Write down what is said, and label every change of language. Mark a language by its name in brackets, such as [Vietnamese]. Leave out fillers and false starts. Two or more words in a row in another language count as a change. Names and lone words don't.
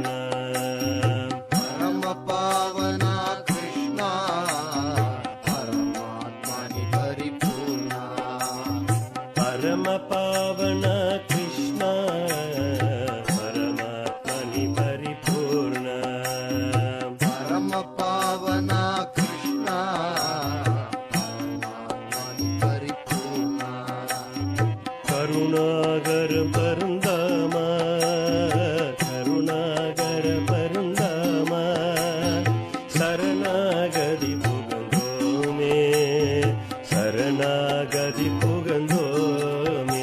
[Sanskrit] परम पावन कृष्ण परमात्मनि परिपूर्ण. परम पावन कृष्ण परमात्मनि परिपूर्ण. परम पावन कृष्ण [Tamil] கருணாகர பருந்தாம, கருணாகர பருந்தாம, சரணாகதி புகந்தோமே, சரணாகதி புகந்தோமே.